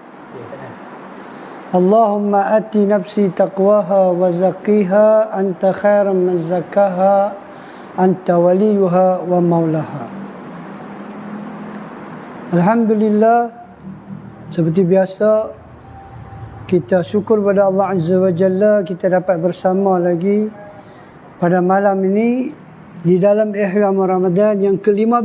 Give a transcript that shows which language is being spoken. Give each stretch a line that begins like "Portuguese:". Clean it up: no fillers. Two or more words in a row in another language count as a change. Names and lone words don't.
Malay: Okey, sana.
Arabic: اللهم آت نفسي تقواها وزكها أنت خير من زكاها أنت وليها ومولاها.
Malay: Alhamdulillah, seperti biasa kita syukur pada Allah
Arabic: عز وجل
Malay: kita dapat bersama lagi pada malam ini di dalam Ihram Ramadan yang ke-15.